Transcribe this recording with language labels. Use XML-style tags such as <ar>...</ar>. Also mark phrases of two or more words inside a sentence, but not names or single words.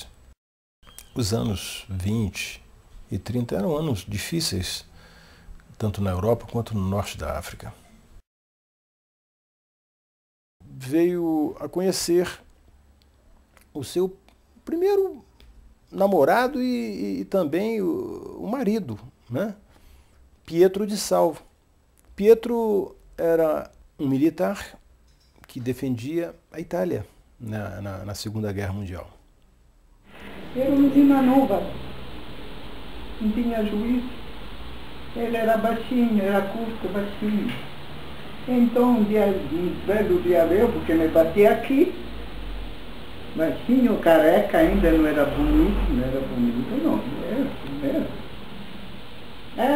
<pt>Os anos 20 e 30 eram anos difíceis, tanto na Europa quanto no norte da África. Veio a conhecer o seu primeiro namorado e também o marido, né? Pietro di Salvo. Pietro era um militar que defendia a Itália na Segunda Guerra Mundial. Era uma menina nova, não tinha juízo. Ele era baixinho, era curto, baixinho. Então, um belo dia veio, porque me bati aqui, baixinho, careca, ainda não era bonito, não era.</pt>